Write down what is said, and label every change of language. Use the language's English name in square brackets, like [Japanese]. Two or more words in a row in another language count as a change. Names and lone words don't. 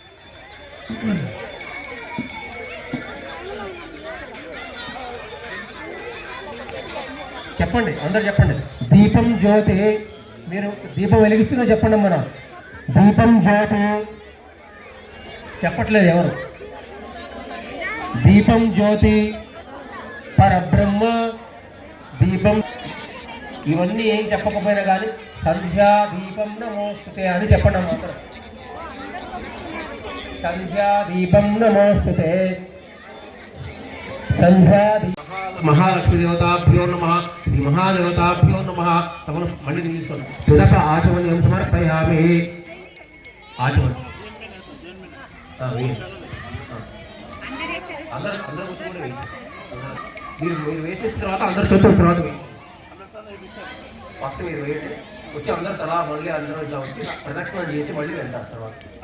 [Telugu] చెప్పండి అందరు చెప్పండి దీపం జ్యోతి మీరు దీపం వెలిగిస్తున్నా చెప్పండి అమ్మా దీపం జ్యోతి చెప్పట్లేదు ఎవరు దీపం జ్యోతి పరబ్రహ్మ దీపం ఇవన్నీ ఏం చెప్పకపోయినా కానీ [Sanskrit] సంధ్యా దీపం నమోస్తుతే [Telugu] అని చెప్పండి మాత్రం [Sanskrit] సంధ్యా దీపం నమోస్తుతే సంధ్యా महालक्ष्मी देवताभ्यो नमः श्री महादेवताभ्यो नमः तमन मणि [Telugu] తీసుకోండి పిదప [Sanskrit] ఆచమన్యం సమర్పయామి [Telugu] ఆచమన్ అందరూ కూర్చోండి మీరు వేసేసిన తర్వాత అందరూ చేతుల తర్వాత ఫస్ట్ మీరు వేయండి వచ్చి అందరు తలా మళ్ళీ అందరూ ఇట్లా వచ్చి ప్రదక్షిణ చేసి మళ్ళీ వెళ్తారు తర్వాత